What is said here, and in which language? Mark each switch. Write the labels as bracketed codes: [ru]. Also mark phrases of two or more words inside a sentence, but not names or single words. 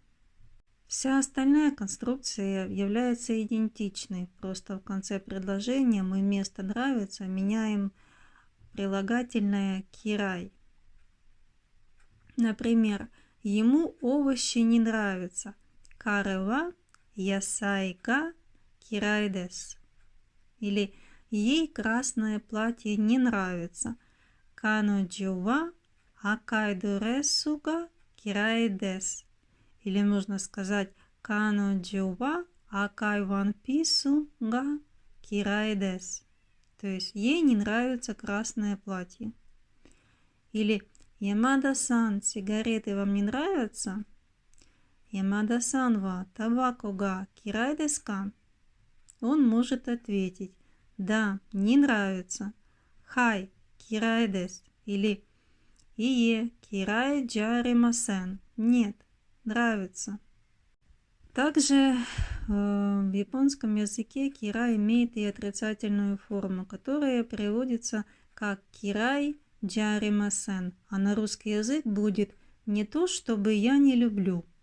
[ru] Вся остальная конструкция является идентичной, просто в конце предложения мы вместо нравится меняем прилагательное кирай. Например, ему овощи не нравятся. [ja] 彼は野菜が嫌いです. [ru] Или ей красное платье не нравится. [ja] 彼女は赤いドレスが嫌いです. [ru] Или можно сказать [ja] 彼女は赤いワンピースが嫌いです. [ru] То есть ей не нравится красное платье. Или Ямада-сан, сигареты вам не нравятся? [ja] 山田さんはタバコが嫌いですか? [ru] Он может ответить: да, не нравится. [ja] はい嫌いです. Или いいえ嫌いじゃありません. [ru] Нет, нравится. Также в японском языке кирай имеет и отрицательную форму, которая переводится как [ja] 嫌いじゃありません, [ru] а на русский язык будет не то, чтобы я не люблю.